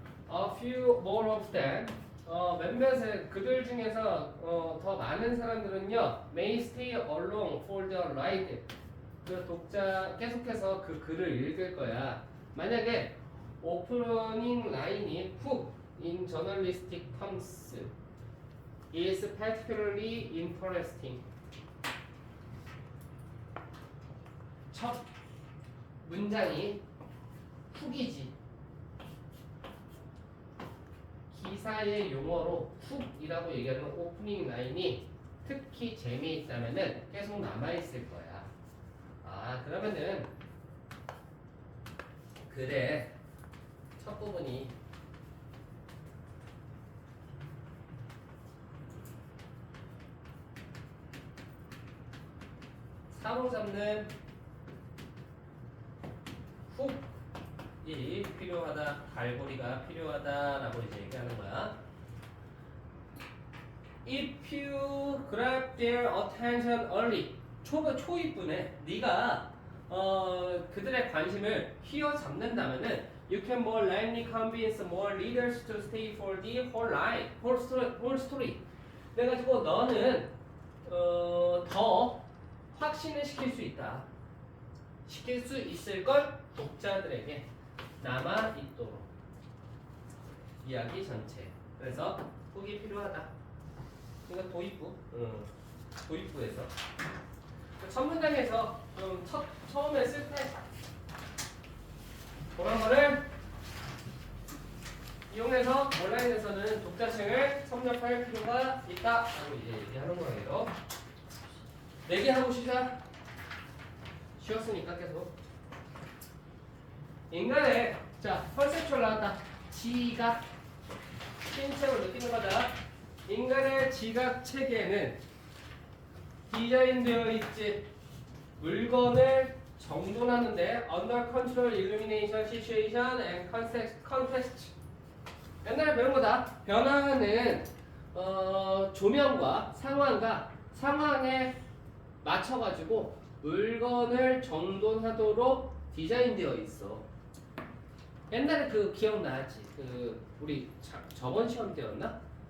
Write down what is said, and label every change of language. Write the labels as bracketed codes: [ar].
[en] A few more of them. [ko] 몇몇의 그들 중에서 더 많은 사람들은요 [en] may stay along for the ride. [ko] 그 독자 계속해서 그 글을 읽을 거야. 만약에 오프닝 라인이 [en] hook in journalistic terms is particularly interesting. [ko] 첫 문장이 훅이지. 기사의 용어로 훅이라고 얘기하는 오프닝 라인이 특히 재미있다면은 계속 남아있을 거야. 아, 그러면은 그래, 첫 부분이 사로잡는 훅이 필요하다, 갈고리가 필요하다라고 이제 얘기하는 거야. [en] If you grab their attention early, [ko] 초입부네. 네가 그들의 관심을 휘어잡는다면은 [en] you can more likely convince more readers to stay for the whole line, whole story. [ko] 그래가지고 너는 더 확신을 시킬 수 있다. 시킬 수 있을 걸 독자들에게 남아 있도록 이야기 전체. 그래서 훅이 필요하다. 이건 도입부. 도입부에서 첫 문장에서 좀 처음에 쓸 때 그런 거를 이용해서 온라인에서는 독자층을 섭렵할 필요가 있다라고 이제 얘기하는 거예요. 내기하고 시작. 쉬웠으니까 계속. 인간의 컨셉추얼 나왔다. 지각. 신체로 느끼는 거다. 인간의 지각 체계는 디자인되어 있지. 물건을 정돈하는데 [en] under control, illumination, situation, and context. [ko] 옛날에 배운 거다. 변화는 조명과 상황에 맞춰가지고 물건을 정돈하도록 디자인되어 있어. 옛날에 그 기억나지? 그 우리 저번 시험 때였나?